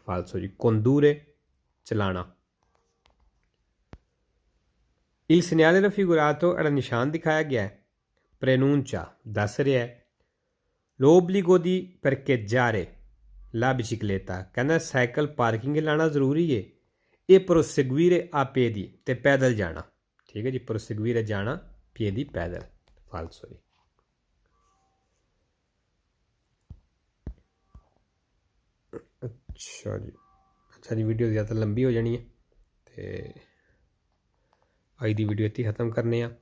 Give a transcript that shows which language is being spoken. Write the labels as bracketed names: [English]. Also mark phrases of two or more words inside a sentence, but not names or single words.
[Punjabi] ਫਾਲਸੋ ਜੀ, ਕੋਂਦੂਰੇ ਚਲਾਣਾ। [Italian] Il segnale raffigurato [Punjabi] ਜਿਹੜਾ ਨਿਸ਼ਾਨ ਦਿਖਾਇਆ ਗਿਆ ਹੈ, ਪ੍ਰੇਨੂncia ਦੱਸ ਰਿਹਾ ਹੈ [Italian] l'obbligo di parcheggiare la bicicletta, [Punjabi] ਕਹਿੰਦਾ ਸਾਈਕਲ ਪਾਰਕਿੰਗ ਲਾਣਾ ਜ਼ਰੂਰੀ ਹੈ, ਇਹ [Italian] proseguire a piedi [Punjabi] ਤੇ ਪੈਦਲ ਜਾਣਾ। ਠੀਕ ਹੈ ਜੀ, proseguire ਜਾਣਾ, piedi ਪੈਦਲ। ਫਾਲਸੋ ਜੀ। ਅੱਛਾ ਜੀ, ਵੀਡੀਓ ਜ਼ਿਆਦਾ ਲੰਬੀ ਹੋ ਜਾਣੀ ਹੈ ਤੇ ਅੱਜ ਦੀ ਵੀਡੀਓ ਇੱਥੇ ਖਤਮ ਕਰਨੇ ਆ।